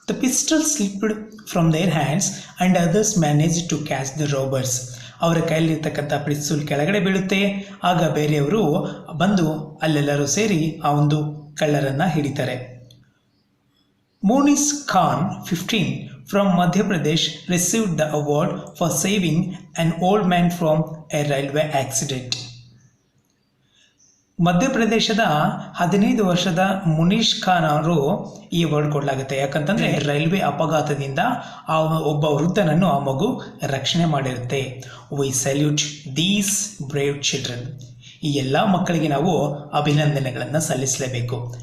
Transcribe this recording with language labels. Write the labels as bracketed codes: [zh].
[en] The pistol slipped from their hands and others manage to catch the robbers. [kn] ಅವರ ಕೈಯಲ್ಲಿರ್ತಕ್ಕಂಥ ಪಿಸ್ತೂಲ್ ಕೆಳಗಡೆ ಬೀಳುತ್ತೆ. ಆಗ ಬೇರೆಯವರು ಬಂದು ಅಲ್ಲೆಲ್ಲರೂ ಸೇರಿ ಆ ಒಂದು ಕಳ್ಳರನ್ನು ಹಿಡಿತಾರೆ. Monis Khan 15 [en] from Madhya Pradesh received the award for saving an old man from a railway accident. [kn] ಮಧ್ಯಪ್ರದೇಶದ 15 ವರ್ಷದ ಮುನೀಶ್ ಖಾನ್ ಅವರು ಈ ಅವಾರ್ಡ್ ಕೊಡಲಾಗುತ್ತೆ. ಯಾಕಂತಂದ್ರೆ ರೈಲ್ವೆ ಅಪಘಾತದಿಂದ ಆ ಒಬ್ಬ ವೃದ್ಧನನ್ನು ಆ ಮಗು ರಕ್ಷಣೆ ಮಾಡಿರುತ್ತೆ. [en] We salute these brave children. [kn] ಈ ಎಲ್ಲ ಮಕ್ಕಳಿಗೆ ನಾವು ಅಭಿನಂದನೆಗಳನ್ನು ಸಲ್ಲಿಸಲೇಬೇಕು.